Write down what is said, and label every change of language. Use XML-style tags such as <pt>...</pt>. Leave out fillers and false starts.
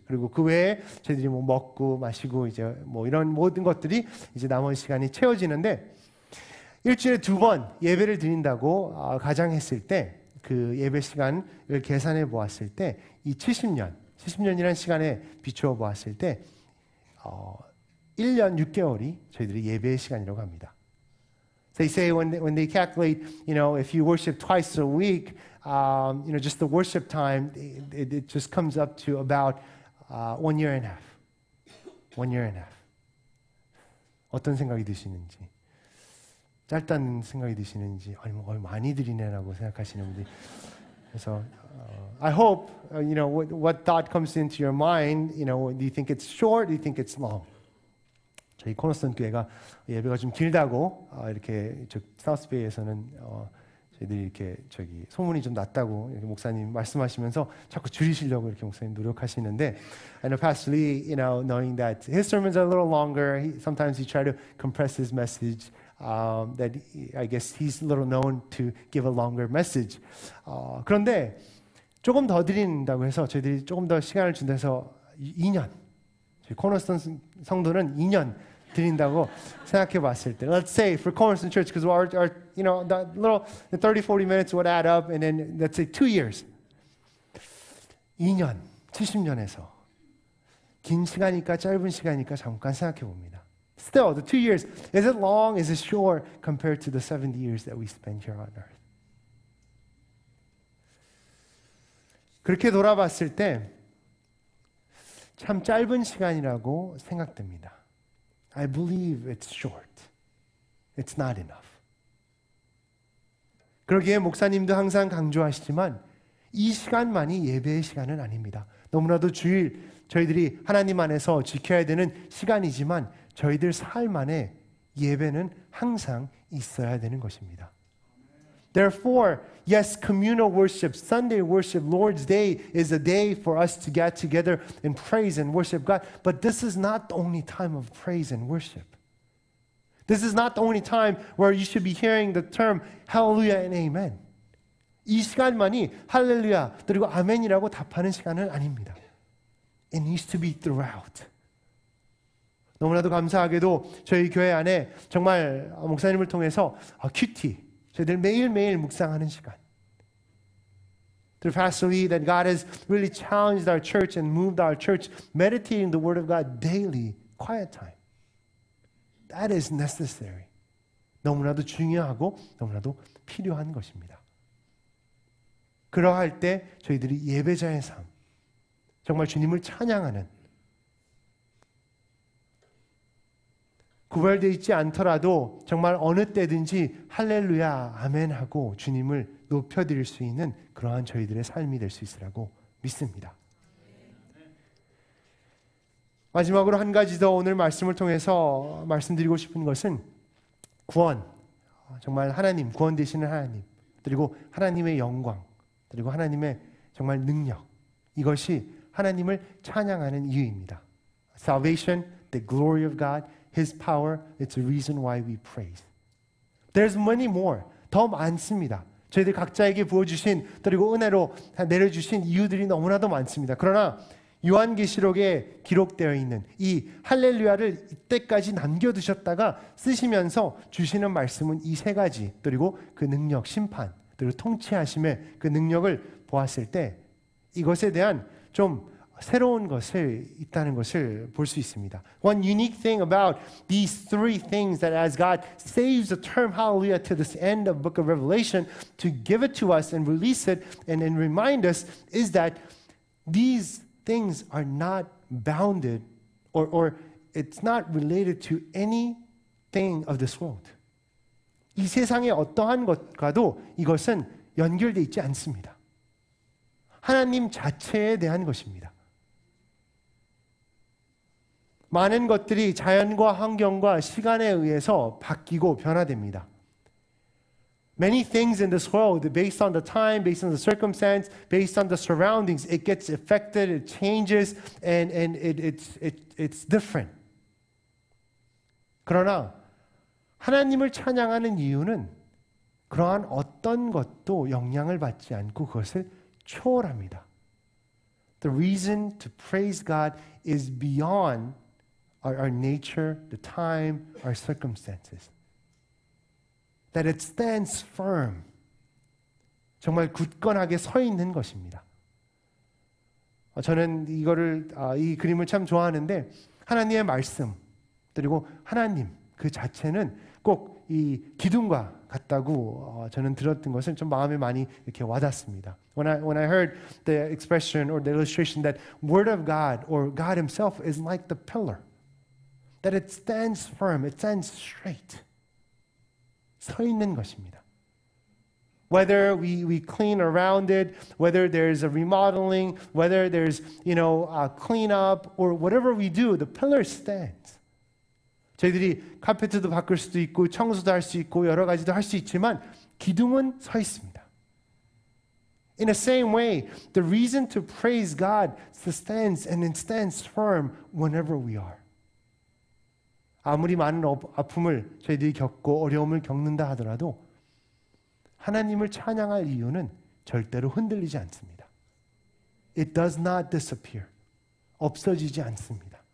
<ko>그리고 그 외에 저희들이 뭐 먹고 마시고 이제 뭐 이런 모든 것들이 이제 남은 시간이 채워지는데 일주일에 2번 예배를 드린다고 가정했을 때 그 예배 시간을 계산해 보았을 때 이 70년이라는 시간에 비추어 보았을 때 1년 6개월이 저희들이 예배의 시간이라고 합니다.</ko> <en>They say when they calculate, if you worship twice a week, just the worship time, it just comes up to about 1 year and a half. 1 year and a half.</en> <ko>어떤 생각이 드시는지, 짧다는 생각이 드시는지, 아니면 많이 드리네라고 생각하시는 분들이. 그래서</ko> <en>I hope what thought comes into your mind. Do you think it's short? Do you think it's long?</en> <ko>저희 코너스턴 교회가 예배가 좀 길다고 이렇게 사우스베이에서는 저희들이 이렇게 소문이 좀 났다고 이렇게 목사님 말씀하시면서 자꾸 줄이시려고 이렇게 목사님 노력하시는데,</ko> <en>I know Pastor Lee, knowing that his sermons are a little longer, sometimes he try to compress his message. That I guess he's a little known to give a longer message.</en> <ko>그런데 조금 더 드린다고 해서 저희들이 조금 더 시간을 준다해서 2년, 저희 코너스턴 성도는 2년 드린다고 생각해 봤을 때,</ko> <en>let's say for Cornerstone Church, because our that little 30-40 minutes would add up, and then let's say 2 years.</en> <ko>2년, 70년에서 긴 시간이니까 짧은 시간이니까 잠깐 생각해 봅니다.</ko> <en>Still, the 2 years, is it long, is it short compared to the 70 years that we spend here on earth?</en> <ko>그렇게 돌아봤을 때 참 짧은 시간이라고 생각됩니다.</ko> <en>I believe it's short. It's not enough.</en> <ko>그러기에 목사님도 항상 강조하시지만 이 시간만이 예배의 시간은 아닙니다. 너무나도 주일 저희들이 하나님 안에서 지켜야 되는 시간이지만 저희들 삶 안에 예배는 항상 있어야 되는 것입니다.</ko> <en>Therefore, yes, communal worship, Sunday worship, Lord's Day is a day for us to get together and praise and worship God. But this is not the only time of praise and worship. This is not the only time where you should be hearing the term hallelujah and amen.</en> <ko>이 시간만이 할렐루야 그리고 아멘이라고 답하는 시간은 아닙니다.</ko> <en>It needs to be throughout.</en> <ko>너무나도 감사하게도 저희 교회 안에 정말 목사님을 통해서 큐티, 저희들 매일매일 묵상하는 시간.</ko> <en>Through Pastor Lee, that God has really challenged our church and moved our church, meditating the Word of God daily, quiet time. That is necessary.</en> <ko>너무나도 중요하고 너무나도 필요한 것입니다. 그러할 때 저희들이 예배자의 삶, 정말 주님을 찬양하는, 구별되어 있지 않더라도 정말 어느 때든지 할렐루야 아멘 하고 주님을 높여드릴 수 있는 그러한 저희들의 삶이 될 수 있으라고 믿습니다. 마지막으로 한 가지 더 오늘 말씀을 통해서 말씀드리고 싶은 것은 구원, 정말 하나님, 구원 되시는 하나님, 그리고 하나님의 영광, 그리고 하나님의 정말 능력, 이것이 하나님을 찬양하는 이유입니다.</ko> <en>Salvation, the glory of God, His power, it's a reason why we praise. There's many more.</en> <ko>더 많습니다. 저희들 각자에게 부어주신 그리고 은혜로 내려주신 이유들이 너무나도 많습니다. 그러나 요한계시록에 기록되어 있는 이 할렐루야를 이때까지 남겨두셨다가 쓰시면서 주시는 말씀은 이 세 가지, 그리고 그 능력, 심판, 그리고 통치하심의 그 능력을 보았을 때 이것에 대한 좀 새로운 것을 있다는 것을 볼 수 있습니다.</ko> <en>One unique thing about these three things, that as God saves the term hallelujah to this end of book of Revelation to give it to us and release it and remind us, is that these things are not bounded or it's not related to anything of this world.</en> <ko>이 세상의 어떠한 것과도 이것은 연결되어 있지 않습니다. 하나님 자체에 대한 것입니다. 많은 것들이 자연과 환경과 시간에 의해서 바뀌고 변화됩니다.</ko> <en>Many things in this world, based on the time, based on the circumstance, based on the surroundings, it gets affected, it changes, and it's different.</en> <ko>그러나 하나님을 찬양하는 이유는 그러한 어떤 것도 영향을 받지 않고 그것을 초월합니다.</ko> <en>The reason to praise God is beyond our nature, the time, our circumstances. That it stands firm.</en> <ko>정말 굳건하게 서 있는 것입니다. 저는 이 그림을 참 좋아하는데 하나님의 말씀 그리고 하나님 그 자체는 꼭 이 기둥과 같다고 저는 들었던 것은 좀 마음에 많이 이렇게 와닿습니다.</ko> <en>When I heard the expression or the illustration that Word of God or God Himself is like the pillar, that it stands firm, it stands straight.</en> <ko>서 있는 것입니다.</ko> <en>Whether we clean around it, whether there's a remodeling, whether there's a cleanup or whatever we do, the pillar stands.</en> <ko>저희들이 카페트도 바꿀 수도 있고 청소도 할 수 있고 여러 가지도 할 수 있지만 기둥은 서 있습니다.</ko> <en>In the same way, the reason to praise God stands and it stands firm whenever we are.</en> <ko>아무리 많은 아픔을 저희들이 겪고 어려움을 겪는다 하더라도 하나님을 찬양할 이유는 절대로 흔들리지 않습니다.</ko> <en>It does not disappear.</en> <ko>없어지지 않습니다.</ko>